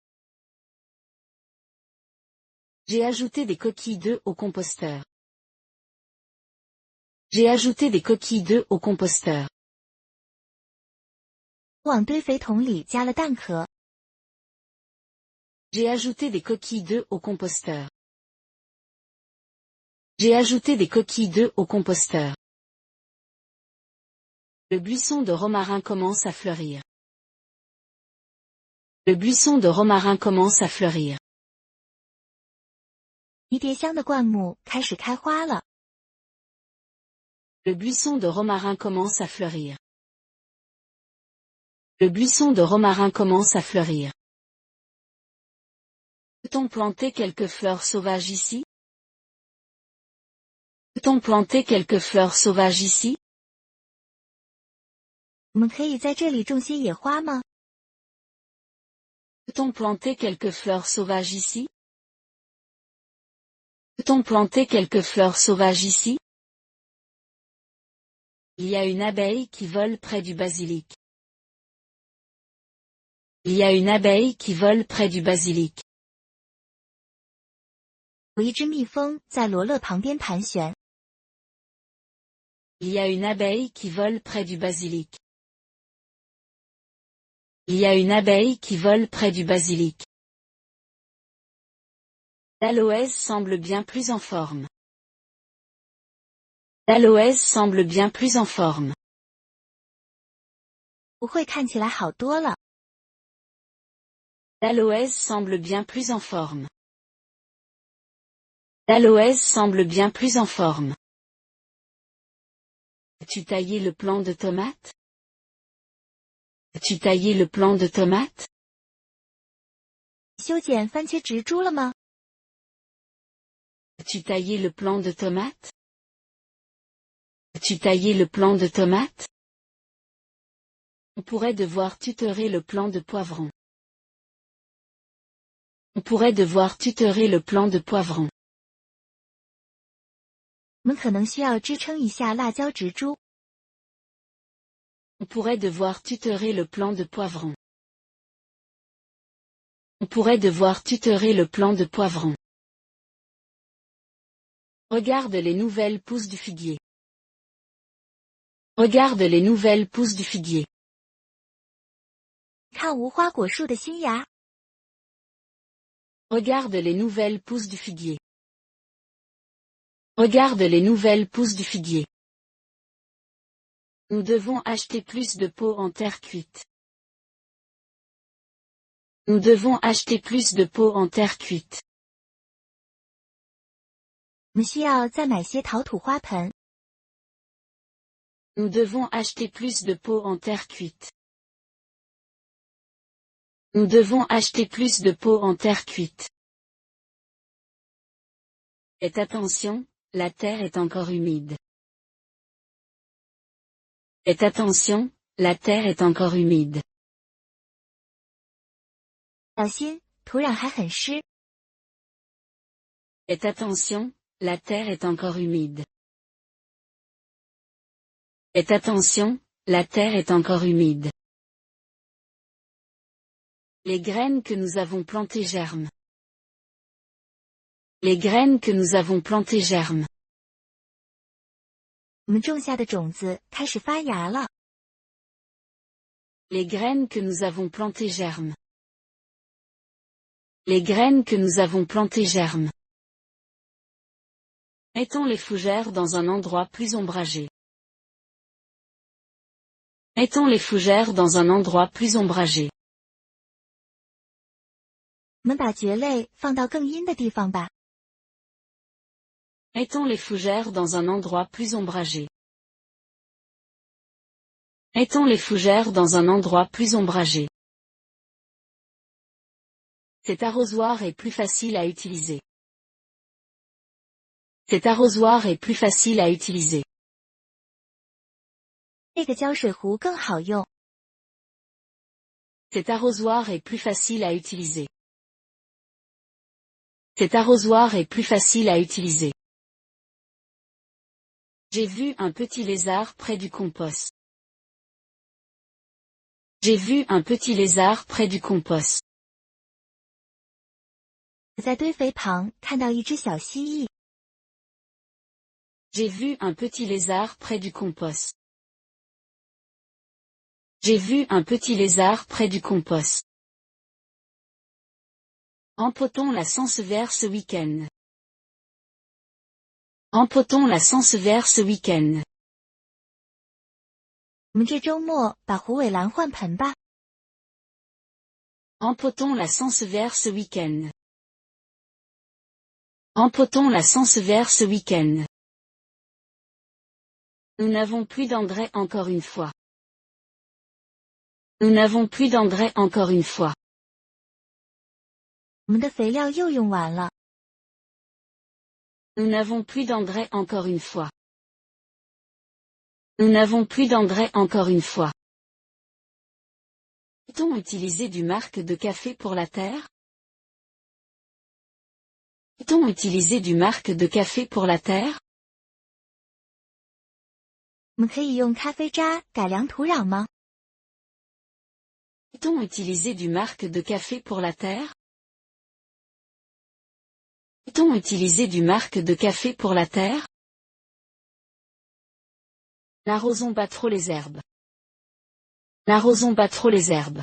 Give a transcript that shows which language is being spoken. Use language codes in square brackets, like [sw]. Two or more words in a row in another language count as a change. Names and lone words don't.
[fr] J'ai ajouté des coquilles d'œufs au composteur. J'ai ajouté des coquilles d'œufs au composteur. [zh] 往堆肥桶里加了蛋壳。 [fr] J'ai ajouté des coquilles d'œufs au composteur. J'ai ajouté des coquilles d'œufs au composteur. Le buisson de romarin commence à fleurir. Le buisson de romarin commence à fleurir. [zh] 迷迭香的灌木开始开花了。 [fr] Le buisson de romarin commence à fleurir. Le buisson de romarin commence à fleurir. Peut-on planter quelques fleurs sauvages ici? Peut-on planter quelques fleurs sauvages ici? [zh] 我们可以在这里种些野花吗？ [fr] Peut-on planter quelques fleurs sauvages ici? Peut-on planter quelques fleurs sauvages ici? Il y a une abeille qui vole près du basilic. Il y a une abeille qui vole près du basilic. [zh] 有一只蜜蜂在罗勒旁边盘旋。 [fr] Il y a une abeille qui vole près du basilic. Il y a une abeille qui vole près du basilic. L'aloès semble bien plus en forme. L'aloès semble bien plus en forme. [zh] 不会看起来好多了。 [fr] L'aloès semble bien plus en forme. L'aloès semble bien plus en forme. As-tu taillé le plant de tomate? As-tu taillé le plant de tomate? [zh] 修剪番茄植株了吗？ [fr] As-tu taillé le plant de tomate? As-tu taillé le plant de tomate? On pourrait devoir tutorer le plant de poivron. On pourrait devoir tutorer le plant de poivron. [zh] 我们可能需要支撑一下辣椒植株。 [fr] On pourrait devoir tutorer le plant de poivron. On pourrait devoir tutorer le plant de poivron. Regarde les nouvelles pousses du figuier. Regarde les nouvelles pousses du figuier. [zh] 看无花果树的新芽。 [fr] Regarde les nouvelles pousses du figuier. Regarde les nouvelles pousses du figuier. Nous devons acheter plus de pots en terre cuite. Nous devons acheter plus de pots en terre cuite. [zh] 我们需要再买些陶土花盆。 [fr] Nous devons acheter plus de pots en terre cuite. Nous devons acheter plus de pots en terre cuite. Faites attention, la terre est encore humide. Faites attention, la terre est encore humide. [zh] 小心，土壤还很湿。 [fr] Faites attention, la terre est encore humide. Faites attention, la terre est encore humide. Les graines que nous avons plantées germent. Les graines que nous avons plantées germent. [zh] 我们种下的种子开始发芽了。 [fr] Les graines que nous avons plantées germent. Les graines que nous avons plantées germent. Mettons les fougères dans un endroit plus ombragé. Mettons les fougères dans un endroit plus ombragé. [zh] 我们把蕨类放到更阴的地方吧。 [fr] Mettons les fougères dans un endroit plus ombragé. Mettons les fougères dans un endroit plus ombragé. Cet arrosoir est plus facile à utiliser. Cet arrosoir est plus facile à utiliser. [zh] 这个浇水壶更好用。 [fr] Cet arrosoir est plus facile à utiliser. Cet arrosoir est plus facile à utiliser. J'ai vu un petit lézard près du compost. J'ai vu un petit lézard près du compost. [zh] 我在堆肥旁看到一只小蜥蜴。 [fr] J'ai vu un petit lézard près du compost. J'ai vu un petit lézard près du compost. Empotons la Sansevieria ce week-end. Empotons la Sansevieria ce week-end. [zh] 我们这周末把虎尾兰换盆吧。 [fr] Empotons la Sansevieria ce week-end. Empotons la Sansevieria ce week-end. Nous n'avons plus d'engrais encore une fois. Nous n'avons plus d'engrais encore une fois. [zh] 我们的肥料又用完了。 [fr] Nous n'avons plus d'engrais encore une fois. Nous n'avons plus d'engrais encore une fois. Peut-on utiliser du marc de café pour la terre? Peut-on utiliser du marc de café pour la terre? [zh] 我们可以用咖啡渣改良土壤吗？ [fr] Peut-on utiliser du marc de café pour la terre? Peut-on utiliser du marc de café pour la terre? N'arrosons pas trop les herbes. N'arrosons pas trop les herbes.